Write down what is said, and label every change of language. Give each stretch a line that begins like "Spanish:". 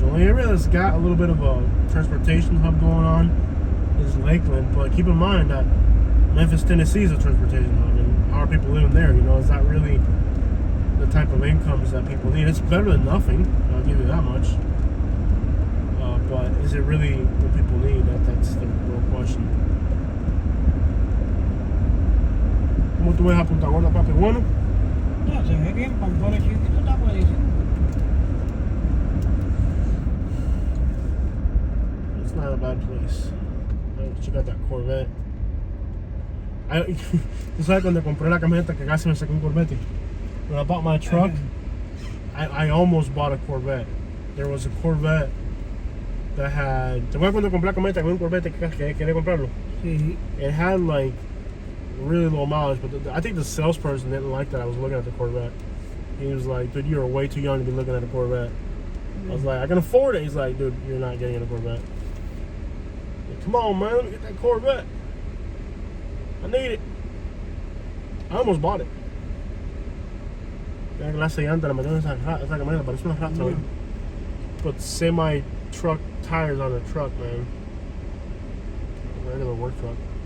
English: The only area that's got a little bit of a transportation hub going on is Lakeland, but keep in mind that Memphis, Tennessee is a transportation hub, and how are people living there? You know, is that really the type of incomes that people need? It's better than nothing, I'll give you that much. But is it really what people need? That's the real question.
Spanish: ¿Cómo tú ves a Punta Gorda, papi? Bueno. No, se ve bien, con todo el chiquito está buenísimo.
English: It's not a bad place. Check out that Corvette.
Spanish: Tú sabes cuando compré la camioneta que casi me sacó un Corvette.
English: When I bought my truck, I almost bought a Corvette. There was a Corvette that had.
Spanish: ¿Te acuerdas cuando compré la camioneta con un Corvette que quería comprarlo? Sí.
English: It had like really low mileage, but I think the salesperson didn't like that I was looking at the Corvette. He was like, "Dude, you're way too young to be looking at a Corvette." I was like, "I can afford it." He's like, "Dude, you're not getting in a Corvette." Like, come on, man, let me get that Corvette. I need it. I almost bought it.
Spanish: La clase llanta la metieron esa camioneta, parece una rata.
English: Yeah. Put semi truck tires on a truck, man. A regular work truck.